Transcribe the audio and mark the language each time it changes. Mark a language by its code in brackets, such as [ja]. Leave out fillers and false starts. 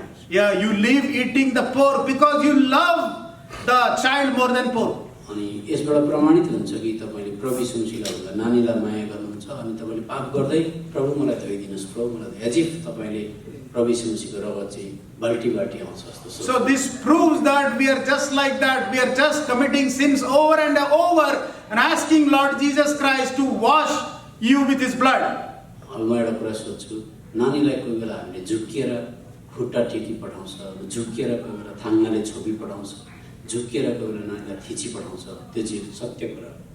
[en] Yeah, you leave eating the pork because you love the child more than pork. [ne] अनि यसबाट प्रमाणित हुन्छ कि तपाईले प्रभु यीशु मसीहलाई भन्दा नानीलाई माया गर्नुहुन्छ, अनि तपाईले पाप गर्दै प्रभु मलाई धोइदिनुस्, प्रभु मलाई [en] as if [ne] तपाईले प्रभु यीशु मसीहको रगत चाहिँ बाल्टी बाल्टी आउँछ जस्तो। [en] So this proves that we are just like that. We are just committing sins over and over and asking Lord Jesus Christ to wash you with His blood. [ne] अब म एउटा कुरा सोध्छु, नानीलाई कोही बेला हामीले झुक्किएर खुट्टा टेकी पठाउँछ, झुक्किएर कोही बेला थाङ्नाले छोपी पठाउँछ, झुक्किएर कोही बेला नानीलाई थिची पठाउँछ, त्यो चाहिँ सत्य कुरा।